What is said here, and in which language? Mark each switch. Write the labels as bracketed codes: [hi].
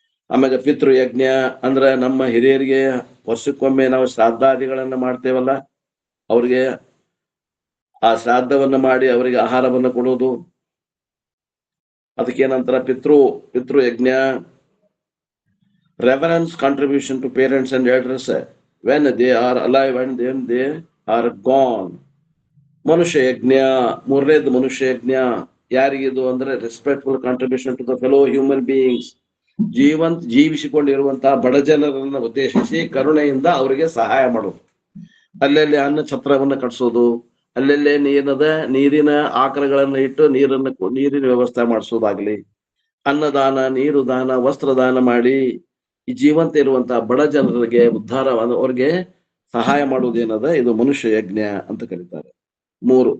[kn] ಆಮೇಲೆ ಪಿತೃಯಜ್ಞ ಅಂದ್ರೆ ನಮ್ಮ ಹಿರಿಯರಿಗೆ ವರ್ಷಕ್ಕೊಮ್ಮೆ ನಾವು ಶ್ರಾದ್ದಾದಿಗಳನ್ನ ಮಾಡ್ತೇವಲ್ಲ, ಅವ್ರಿಗೆ ಆ ಶ್ರಾದ್ದವನ್ನ ಮಾಡಿ ಅವರಿಗೆ ಆಹಾರವನ್ನು ಕೊಡೋದು, ಅದಕ್ಕೇನಂತರ ಪಿತೃಯಜ್ಞ. [en] Reverence contribution to parents and elders when they are alive and then they are gone. [kn] ಮನುಷ್ಯ ಯಜ್ಞ. 3ನೇದು ಮನುಷ್ಯ ಯಜ್ಞ. ಯಾರಿಗಿದು ಅಂದ್ರೆ [en] Respectful contribution to the fellow human beings. [kn] ಜೀವಿಸಿಕೊಂಡಿರುವಂತಹ ಬಡ ಜನರನ್ನ ಉದ್ದೇಶಿಸಿ ಕರುಣೆಯಿಂದ ಅವರಿಗೆ ಸಹಾಯ ಮಾಡೋದು. ಅಲ್ಲಲ್ಲಿ ಅನ್ನ ಛತ್ರವನ್ನ ಕಟ್ಸೋದು, ಅಲ್ಲೆಲ್ಲೇ ನೀರಿನ ಆಕರಗಳನ್ನ ಇಟ್ಟು ನೀರಿನ ವ್ಯವಸ್ಥೆ ಮಾಡಿಸೋದಾಗ್ಲಿ, ಅನ್ನದಾನ, ನೀರು ದಾನ, ವಸ್ತ್ರದಾನ ಮಾಡಿ ಈ ಜೀವಂತ ಇರುವಂತಹ ಬಡ ಜನರಿಗೆ ಉದ್ಧಾರ ಅವ್ರಿಗೆ ಸಹಾಯ ಮಾಡುವುದೇನದ, ಇದು ಮನುಷ್ಯ ಯಜ್ಞ ಅಂತ ಕರೀತಾರೆ. 3.